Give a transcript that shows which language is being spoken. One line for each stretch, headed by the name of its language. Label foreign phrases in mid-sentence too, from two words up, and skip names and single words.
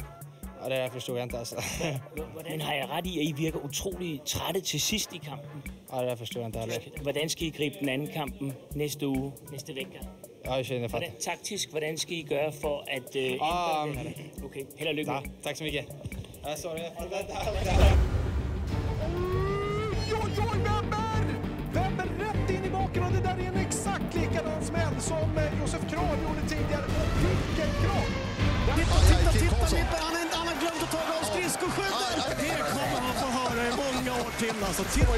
Danish: Og det forstår jeg ikke, altså. Men har jeg ret i, at I virker utrolig trætte til sidst i kampen? Og det forstår jeg ikke. Hvordan skal I gribe den anden kampen næste uge, næste vecka? Ja, jeg känner det. Taktisk, hvordan skal I gøre for at Okay, held og lykke med.
Swedish: Tak så mycket. Ja, sorry. Wember rätt in i baken och det där är en exakt likadan smäll som Josef Kron gjorde tidigare. Vilken kropp! Titta! Han har glömt att ta av skridskoskydden! Det kommer han få höra i många år till.